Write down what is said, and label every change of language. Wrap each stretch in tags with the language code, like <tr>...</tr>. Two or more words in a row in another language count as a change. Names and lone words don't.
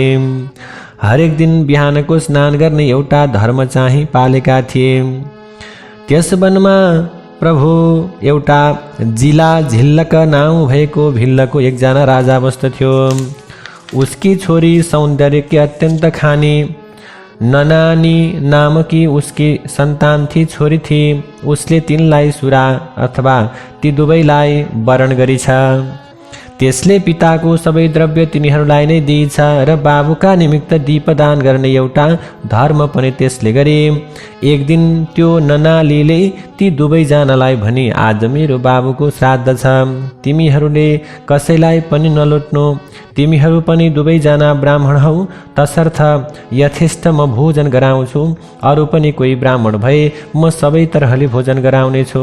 <ne>हरेक दिन बिहानको स्नान गर्ने एउटा धर्म चाहिँ पालेका थिए। त्यस वनमा प्रभु एउटा जिला झिल्लक नाउँ भएको भिल्लको एकजना राजा बस्दथ्यो।</ne> <hi>उसकी छोरी सौन्दर्य की अत्यंत खानी ननानी नामकी उसकी संतान थी, छोरी थी।</hi> <ne>उसले तिनलाई सुरा अथवा ती दुवैलाई वरण गरिछ। त्यसले पिताको सबै द्रव्य तिनीहरूलाई नै दिइछ र बाबुका निमित्त दीपदान गर्ने एउटा धर्म पनि त्यसले गरे। एक दिन त्यो ननालीले ती दुवैजनालाई भनी, आज मेरो बाबुको श्राद्ध छ, तिमीहरूले कसैलाई पनि नलुट्नु, तिमीहरू पनि दुवैजना ब्राह्मण हौ, तसर्थ यथेष्ट म भोजन गराउँछु, अरू पनि कोही ब्राह्मण भए म सबै तरहले भोजन गराउनेछु।</ne>